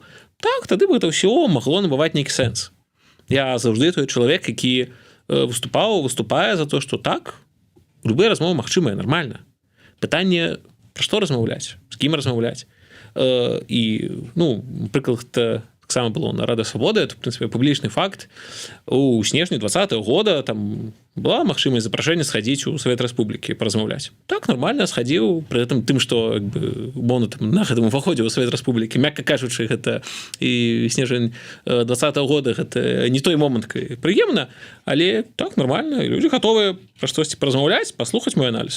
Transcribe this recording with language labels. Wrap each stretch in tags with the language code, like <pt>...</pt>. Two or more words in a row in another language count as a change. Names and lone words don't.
<be>Так, тады бы гэта ўсё магло набываць нейкі сэнс. Я заўжды той чалавек, які выступае за то, што так, любыя размовы магчымыя, нармальна. Пытанне, пра што размаўляць, з кім размаўляць. І, ну, прыклад таксама было на Рада Свабоды,</be> <ru>это, в принципе,</ru> <be>публічны факт. У снежні 2020 года там была магчымасць запрашэння схадзіць у Савет Рэспублікі паразмаўляць. Так, нормально схадзіў, пры гэтым тым, што умоўна там на гэтым уваходзіў у Савет Рэспублікі, мякка кажучы, гэта і снежань 2020 года гэта не той момант прыемна, але так, нормально, і людзі гатовыя пра штосьці паразмаўляць, паслухаць мой аналіз.</be>